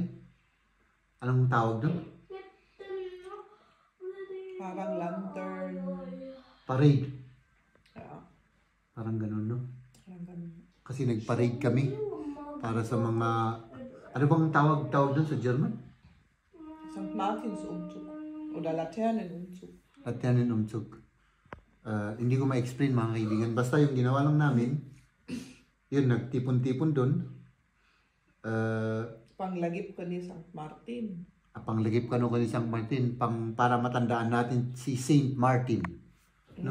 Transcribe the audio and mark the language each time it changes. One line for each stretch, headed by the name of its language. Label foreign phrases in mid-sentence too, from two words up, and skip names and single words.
Filipino: Anong tawag doon? Parang lantern. Parade. Yeah, Parang ganun, no? parang ganun. Kasi nag-parade kami para sa mga... Ano bang tawag doon sa German?
German: St. Martins Umzug. Oder Laternenumzug. Laternenumzug.
Filipino: Hindi ko ma-explain mga kaibigan. Basta yung ginawa lang namin, yun, nagtipon-tipon doon.
Iloko: Panglagip ko ni St. Martin. Panglagip ka no ni St.
Filipino: Martin para matandaan natin si Saint Martin. No?